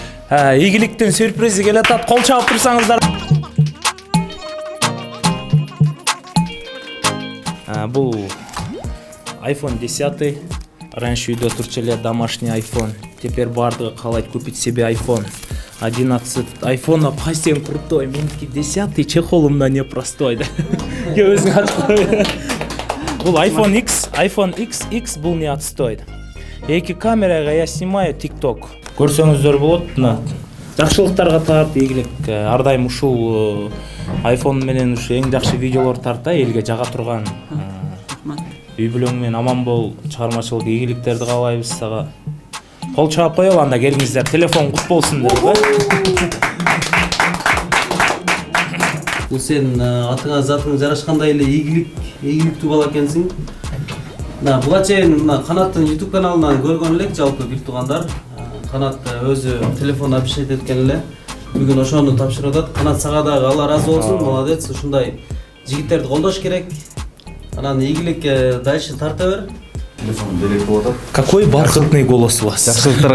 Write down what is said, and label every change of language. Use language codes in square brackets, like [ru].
[ky] Ийгиликтин сюрпризи келатат. Кол чаап турсаңыздар. Бул iPhone 10. Раньше үйдө турчу эле домашний iPhone. Теперь бардыгы каалайт купить себе iPhone 11. iPhone кайсы эң крутой? Меники 10, чехолумда не простой. Өзүң ачкой. Бул iPhone XX бул не отстоит. Эки камерага я снимаю TikTok. Көрсөңүздөр болот. Жакшылыктарга тарт ийгилик. Ар дайым ушул iPhone менен ушу эң жакшы видеолор тарта, элге жага турган. Үй бүлөң менен аман бол, чыгармачылык ийгиликтерди каалайбыз сага. Кол чаап коелу, анда келиңиздер. Телефон кут болсун деп. Бул сен атыңа затың жарашкандай эле ийгиликтүү бала экенсиң. Буга чейин Канаттын YouTube каналынан көргөн элек, жалпы бир туугандар. Канат өзү телефон апишет эткен эле. Бүгүн ошону тапшырып атат. Канат сага дагы Алла ыраазы болсун. Молодец, ушундай жигиттерди колдош керек. Анан ийгиликке дальше тарта бер. Телефон белек болуп атат. [ru] Какой бархатный голос у вас.